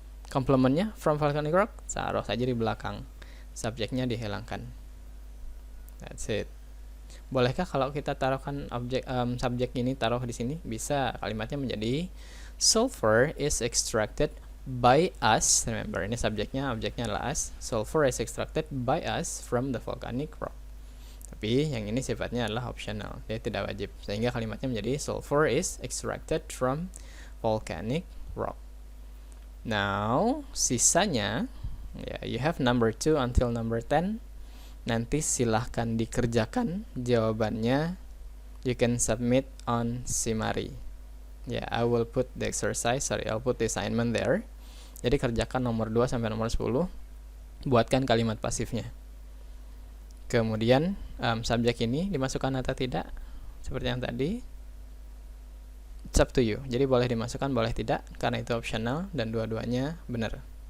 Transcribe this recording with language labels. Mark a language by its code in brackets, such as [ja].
[id] Komplementnya [en] from volcanic rock, [id] taruh saja di belakang. Subjeknya dihilangkan. [en] That's it. [id] Bolehkah kalau kita taruhkan subjek ini taruh di sini? Bisa. Kalimatnya menjadi [en] sulfur is extracted by us. [id] Remember, ini subjeknya, objeknya adalah us. [en] Sulfur is extracted by us from the volcanic rock. [id] Tapi yang ini sifatnya adalah optional, dia tidak wajib. Sehingga kalimatnya menjadi [en] sulfur is extracted from volcanic rock. Now, [id] sisanya, [en] you have number 2 until number 10. [id] Nanti silahkan dikerjakan jawabannya. [en] You can submit on Simari. I will put the exercise, I'll put the assignment there. [id] Jadi kerjakan nomor 2 sampai nomor 10. Buatkan kalimat pasifnya. Kemudian subjek ini dimasukkan atau tidak, seperti yang tadi. [en] It's up to you. [id] Jadi boleh dimasukkan, boleh tidak, karena itu optional dan dua-duanya benar.